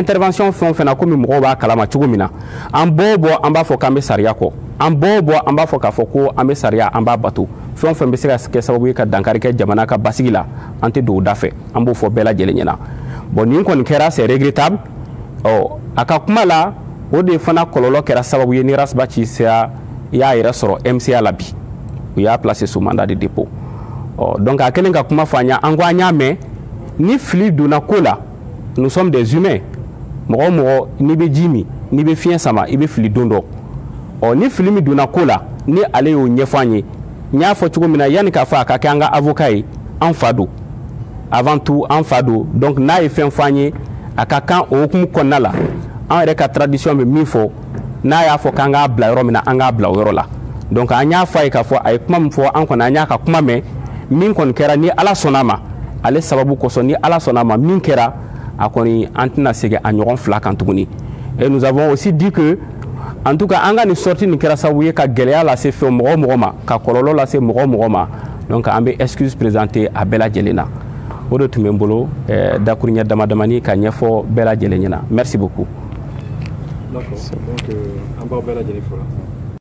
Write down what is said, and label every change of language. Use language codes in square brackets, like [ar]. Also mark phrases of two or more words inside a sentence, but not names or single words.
[bm] intervention fɛn o fɛn na komi mɔgɔw b'a kalama cogo min na an bɔ o bɔ an b'a fɔ k'an bɛ sariya kɔ an bɔ o bɔ an b'a fɔ k'a fɔ ko an bɛ sariya an b'a bato fɛn o fɛn bɛ se ka kɛ sababu ye ka dankari kɛ jamana ka basigi la an tɛ don o da fɛ an b'o fɔ bɛɛ lajɛlen ɲɛna bon nin kɔni kɛra [fr] c'est regrettable [bm] a ka kuma la o de fana kɔlɔlɔ kɛra sababu ye ni Rasbach y'a yɛrɛ sɔrɔ MCA la bi u y'a [fr] placé sous mandat de dépôt [bm] donc a kɛlen ka kuma fɔ an ɲa an ko an y'a mɛn ni fili donna ko la [fr] nous sommes des humains [bm] mɔgɔ o mɔgɔ n'i bɛ ji min n'i bɛ fiɲɛ sama i bɛ fili don dɔ ni fili min donna ko la ni ale y'o ɲɛfɔ an ye n y'a fɔ cogo min na yanni k'a fɔ a ka kɛ an ka avocat ye an fa don [fr] avant tout [bm] an fa don donc n'a ye fɛn fɔ an ye a ka kan o hukumu kɔnɔna la an yɛrɛ ka tradition bɛ min fɔ n'a y'a fɔ k'an k'a bila yɔrɔ min na an k'a bila o yɔrɔ la donc an y'a fɔ a ye k'a fɔ a ye kuma min fɔ an kɔni an y'a ka kuma mɛn min kɔni kɛra ni Ala sɔnna a ma ale sababu kosɔn ni Ala sɔnna a ma min kɛra a kɔni an tɛna segin a ɲɔgɔn fila kan tuguni [fr] et nous avons aussi dit que en tout cas [bm] an ka nin sortie nin kɛra sababu ye ka gɛlɛya lase fɛn mɔgɔ o mɔgɔ ma ka kɔlɔlɔ lase mɔgɔ o mɔgɔ ma donc an bɛ excuse présenter a bɛɛ lajɛlen na o de tun bɛ n bolo dakuruɲɛ damadamani ka ɲɛfɔ bɛɛ lajɛlen ɲɛna [fr] merci beaucoup. [bm] D'accord, donc an b'aw bɛɛ lajɛlen fo la.